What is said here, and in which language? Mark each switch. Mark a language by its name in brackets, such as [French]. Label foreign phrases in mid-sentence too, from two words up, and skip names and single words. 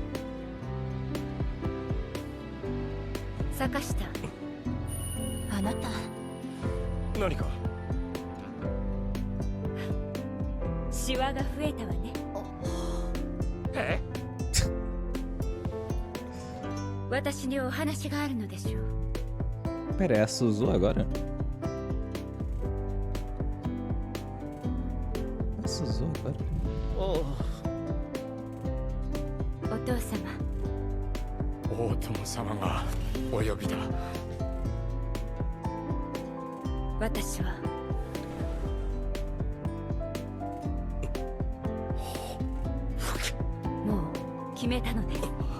[Japanese] 坂下、あなた何か？シワが増えたわね。え？私にお話があるのでしょう。 [Portuguese] Pera, é a Suzu agora? A Suzu agora? [Japanese] お父様。大友様がお呼びだ。私はもう決めたのです。